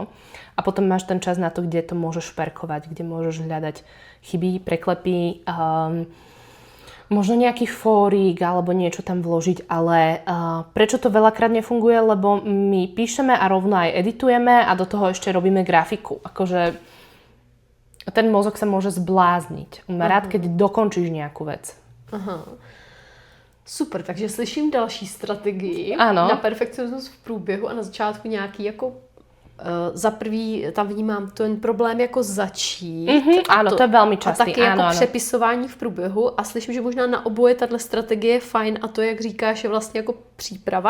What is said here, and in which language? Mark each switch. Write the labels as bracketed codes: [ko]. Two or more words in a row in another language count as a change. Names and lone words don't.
[sk] A potom máš ten čas na to, kde to môžeš šperkovať, kde môžeš hľadať chyby, preklepy, možno nejaký fórik alebo niečo tam vložiť, ale prečo to veľakrát nefunguje? Lebo my píšeme a rovno aj editujeme a do toho ešte robíme grafiku. Akože ten mozog sa môže zblázniť. On má rád, keď dokončíš nejakú vec. Aha. [cs] Super, takže slyším další strategii na perfekcionismus v průběhu a na začátku nějaký jako za prvý tam vnímám ten problém jako začít. [sk] Áno, to je veľmi častý. [cs] A taky jako přepisování v průběhu a slyším, že možná na oboje tato strategie je fajn a to, jak říkáš, je vlastně jako příprava.